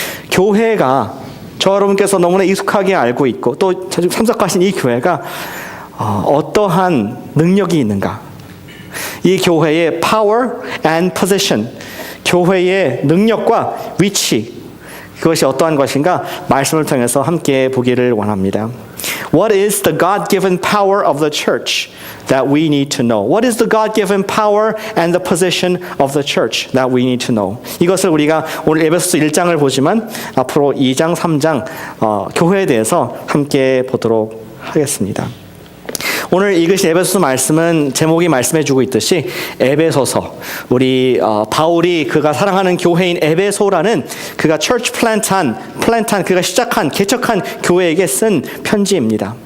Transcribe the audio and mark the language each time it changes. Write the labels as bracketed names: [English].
[Korean] 교회가, 저 여러분께서 너무나 익숙하게 알고 있고 또 참석하신 이 교회가 어떠한 능력이 있는가, 이 교회의 [English] power and position, [Korean] 교회의 능력과 위치, 그것이 어떠한 것인가 말씀을 통해서 함께 보기를 원합니다. [English] What is the God-given power of the church that we need to know? What is the God-given power and the position of the church that we need to know? [Korean] 이것을 우리가 오늘 에베소서 1장을 보지만 앞으로 2장, 3장 교회에 대해서 함께 보도록 하겠습니다. 오늘 읽으신 에베소서 말씀은 제목이 말씀해주고 있듯이 에베소서, 우리 바울이 그가 사랑하는 교회인 에베소라는 그가 church 플랜트한 그가 시작한 개척한 교회에게 쓴 편지입니다.